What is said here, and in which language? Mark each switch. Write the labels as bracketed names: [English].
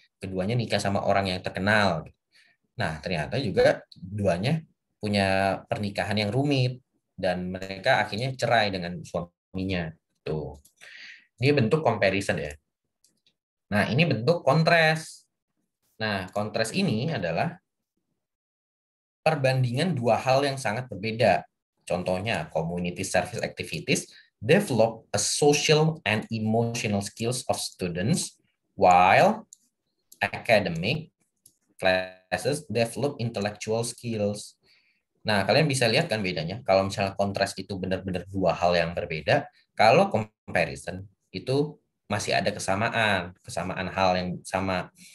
[Indonesian] Keduanya nikah sama orang yang terkenal. Nah, ternyata juga keduanya punya pernikahan yang rumit dan mereka akhirnya cerai dengan suaminya. Tuh. Ini bentuk comparison ya. Nah, ini bentuk kontras. Nah, kontras ini adalah perbandingan dua hal yang sangat berbeda. [English] Contohnya, community service activities develop a social and emotional skills of students, while academic classes develop intellectual skills. [Indonesian] Nah, kalian bisa lihat kan bedanya. Kalau misalnya kontras itu benar-benar dua hal yang berbeda, kalau comparison itu masih ada kesamaan hal yang sama.